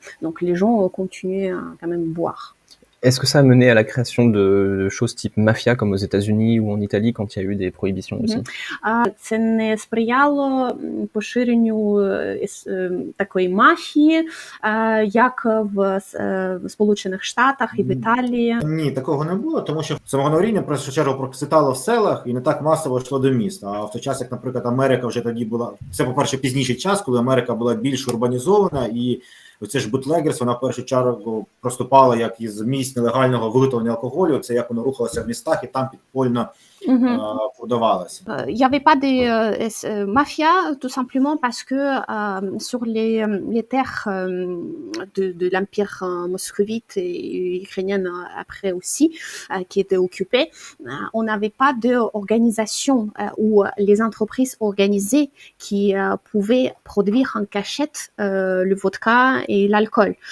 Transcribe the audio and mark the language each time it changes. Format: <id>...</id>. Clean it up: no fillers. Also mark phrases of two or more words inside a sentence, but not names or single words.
<fr>Donc les gens continuaient à quand même boire. Est-ce que ça a mené à la création de choses type mafia comme aux États-Unis ou en Italie quand il y a eu des prohibitions aussi?</fr> <uk>Це не сприяло поширенню такої мафії, як в Сполучених Штатах і в Італії? Ні, такого не було, тому що самогоноваріння, в першу чергу, процвітало в селах і не так масово йшло до міст. А в той час, як, наприклад, Америка вже тоді була, це, по-перше, пізніший час, коли Америка була більш урбанізована, і оце ж бутлегерство, вона в першу чергу проступала як із місць нелегального виготовлення алкоголю, це як воно рухалося в містах і там підпольно продавалося.</uk> <fr>Il n'y avait pas de mafia, tout simplement parce que sur les terres de l'Empire moscovite et ukrainienne après aussi, qui étaient occupées, on n'avait pas d'organisation ou les entreprises organisées qui pouvaient produire en cachette le vodka et l'alcool.</fr>